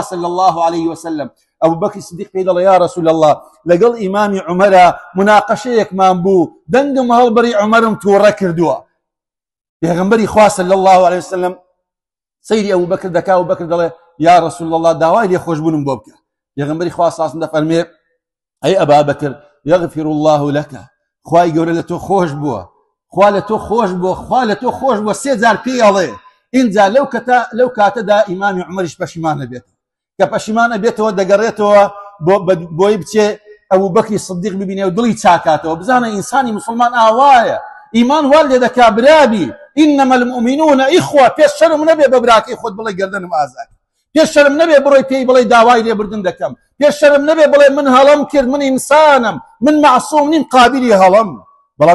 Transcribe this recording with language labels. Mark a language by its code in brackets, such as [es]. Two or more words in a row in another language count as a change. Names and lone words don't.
[ar] صلی الله عليه وسلم [ckb] ئەبوبەکری سدیق پێی دەڵێ [ar] یا رسول الله [ckb] لەگەڵ ئیمامی عومەرە مناقەشەیەکمان بوو دەنگم هەڵبڕی عومەرم تووڕە کردووە پێغەمبەری خوا [ar] صلی الله عليه وسلم [ckb] سەیری ئەبوبەکر دەکا ئەبوبەکر دەڵێ [ar] یا رسول الله [ckb] داوای لێخۆشبوونم بۆ بکە پێغەمبەری خوا [ar] صلی الله عليه وسلم [ckb] دەفەرمێ ئەی ئەبا بەکر [ar] یغفر الله لك [ckb] خوای گەورە لە تۆ خۆش بووە خوا لە تۆ خۆش بووە خوا لە تۆ خۆش بووە سێ جار پێی ئەڵێ اینجا لەو کاتەدا ئیمامی عومەریش پەشیمانە بێتەوە کە پەشیمانە بێتەوە دەگەڕێتەوە بۆی بچێ ئەبوبەکری سدیق ببینێ و دڵی چاکاتەوە بزانە ئینسانی مسلمان ئاوایە ئیمان وا لێ دەکا برابی [ar] ئینەمە المؤمنون ئیخوە [ckb] پێش شەرم نەبێ بە براکەی خۆت بڵێ گەردەنم ئازاد پێش شەرم نەبێ بڕۆی پێی بڵێ داوای لێبوردن دەکەم پێش شەرم نەبێ بڵێ من هەڵەم کرد من ئینسانم من معسووم نیم قابلی هەڵەم بەڵام